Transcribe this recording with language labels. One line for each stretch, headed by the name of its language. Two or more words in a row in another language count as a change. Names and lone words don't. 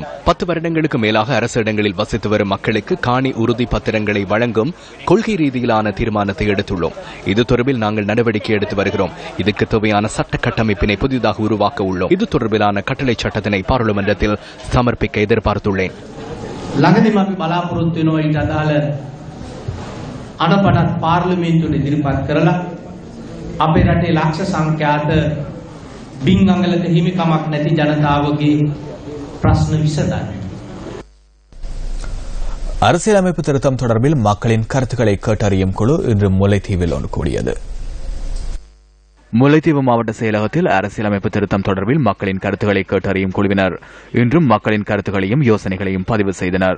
Tamil: 10 வருடங்களுக்கு மேலாக அரசு இடங்களில் வசித்து வரும் மக்களுக்கு காணி உறுதி பத்திரங்களை வழங்கும் கொள்கை ரீதியிலான தீர்மானத்தை எடுத்துள்ளோம். இது தொடர்பில் நாங்கள் நடவடிக்கை எடுத்து வருகிறோம். இதுக்கு தேவையான சட்ட கட்டமைப்பினை புதிதாக உருவாக்க உள்ளோம். இது தொடர்பிலான கட்டளை சட்டத்தினை பாராளுமன்றத்தில் சமர்ப்பிக்க எதிர்பார்த்துள்ளேன்.
Sinhala: අනපනත් පාර්ලිමේන්තුවට ඉදිරිපත් කරලා අපේ රටේ ලක්ෂ සංඛ්‍යාත බින්ගංගලක හිමිකමක් නැති ජනතාවගේ ප්‍රශ්න විසඳන්න.
Tamil: அரசியலமைப்பு திருத்தம் தொடர்பில் மக்களின் கருத்துக்களை கேட்டறியும் குழு இன்று முல்லைத்தீவில் ஒன்று கூடியது. முல்லைத்தீவு மாவட்ட செயலகத்தில் அரசியலமைப்பு திருத்தம் தொடர்பில் மக்களின் கருத்துக்களை கேட்டறியும் குழுவினர் இன்றும் மக்களின் கருத்துக்களையும் யோசனைகளையும் பதிவு செய்தனர்.